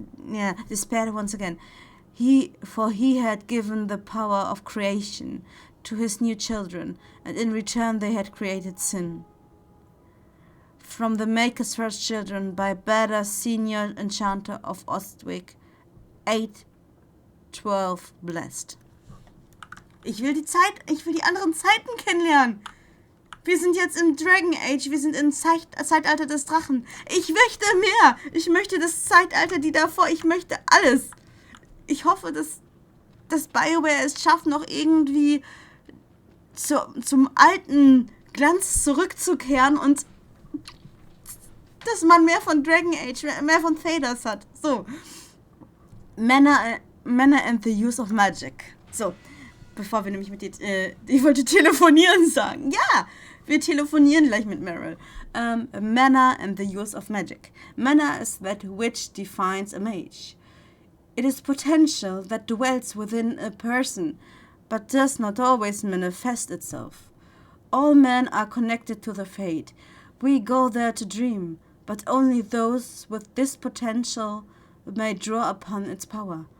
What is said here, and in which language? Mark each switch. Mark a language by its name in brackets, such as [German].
[English] He had given the power of creation to his new children, and in return they had created sin. From the Maker's first children by Bada, Senior Enchanter of Ostwick, 812 blessed. [German] Ich will die anderen Zeiten kennenlernen. Wir sind jetzt im Dragon Age, wir sind im Zeitalter des Drachen. Ich möchte mehr. Ich möchte das Zeitalter, die davor, ich möchte alles. Ich hoffe, dass BioWare es schafft, noch irgendwie zum alten Glanz zurückzukehren und dass man mehr von Dragon Age, mehr von Thedas hat. So. Männer [English] and the Use of Magic. [German] So. Bevor wir nämlich ich wollte telefonieren sagen. Ja, wir telefonieren gleich mit Merill. [English] Manner and the use of magic. Manner is that which defines a mage. It is potential that dwells within a person, but does not always manifest itself. All men are connected to the fate. We go there to dream, but only those with this potential may draw upon its power.